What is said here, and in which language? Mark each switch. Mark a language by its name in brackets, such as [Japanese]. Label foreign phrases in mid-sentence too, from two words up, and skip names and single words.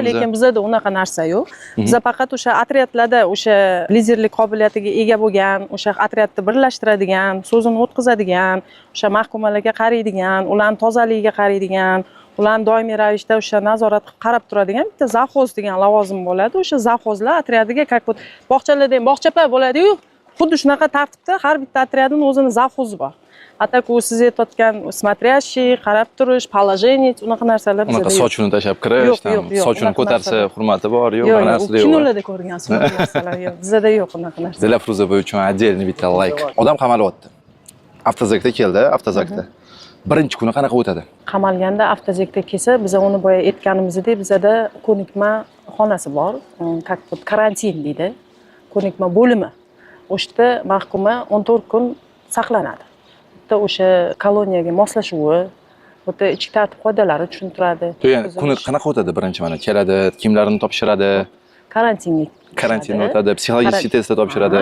[Uzbek] Lekin bizda unaqa narsa yo'q. Bizda faqat o'sha otryadlarda o'sha liderlik qobiliyatiga ega bo'lgan, o'sha otryadni birlashtiradigan, so'zini o'tkazadigan, o'sha mahkumalarga qaraydigan, ularning tozaligiga qaraydigan, ularni doimiy ravishda o'sha nazorat qilib qarab turadigan bitta zavxoz degan lavozim bo'ladi. O'sha zavxozlar otryadiga [Russian] как вот [Uzbek] bog'chalarda ham bog'chapa bo'ladi-yu, xuddi shunaqa tartibda har bitta otryadning o'zini zavxozi bor. Atak u siz aytayotgan смотрящий, qarab turish, положение, unaqa narsalar bizda Unaqa sochini tashab kirish, sochini ko'tarsa hurmati bor, yo'q, yo'q, narsa yo'q. kinolarda ko'rgansiz unaqa narsalar yo'q. Bizda yo'q unaqa narsa. Dilafruzova uchun отдельный bitta like. Odam qamalyapti. Avtozakda keldi, avtozakda. Birinchi kuni qanaqa o'tadi? Qamalganda avtozakda kelsa, biz uni boya aytganimizdek, bizda ko'nikma xonasi bor, [Russian] как вот [Uzbek] karantin deydi. Ko'nikma bo'limi. O'shda mahkuma 14 kun saqlanadi. Bitta o'sha koloniyaga moslashuvi, o'ta ichki tartib qoidalari tushuntiradi. Ya'ni kuni qanaqa o'tadi birinchi mana keladi, kimlarni topshiradi? Karantinga o'tadi, psixologik testda topshiradi.